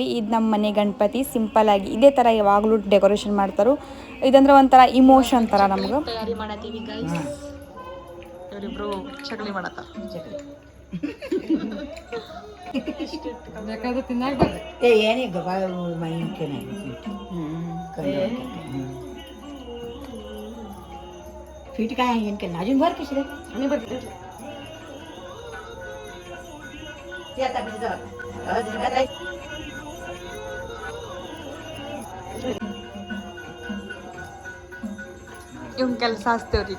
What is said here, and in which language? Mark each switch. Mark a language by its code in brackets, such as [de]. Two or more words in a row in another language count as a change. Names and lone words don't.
[kn] ಇದು ನಮ್ಮ ಮನೆ ಗಣಪತಿ. ಸಿಂಪಲ್ ಆಗಿ ಇದೇ ಥರ ಯಾವಾಗಲೂ ಡೆಕೋರೇಷನ್ ಮಾಡ್ತಾರೆ. ಇದಂದ್ರೆ ಒಂಥರ ಇಮೋಷನ್ ಥರ ನಮ್ಗೆ. ತಯಾರಿ ಮಾಡತ್ತೀವಿ ಗೈಸ್. ಇವರಿಬ್ರು ಚಗಲಿ ಮಾಡತ್ತಾರ. ಬೇಕಾದ್ರೆ ತಿನ್ನಾಕ [mr] ಏನಿಲ್ಲ पीठ काय आहे यांना अजून भर कशी रे आणि भर ते आता बिल जात [kn] ಇವ್ನ ಕೆಲಸ ಹಚ್ತೇವ್ರೀಗ.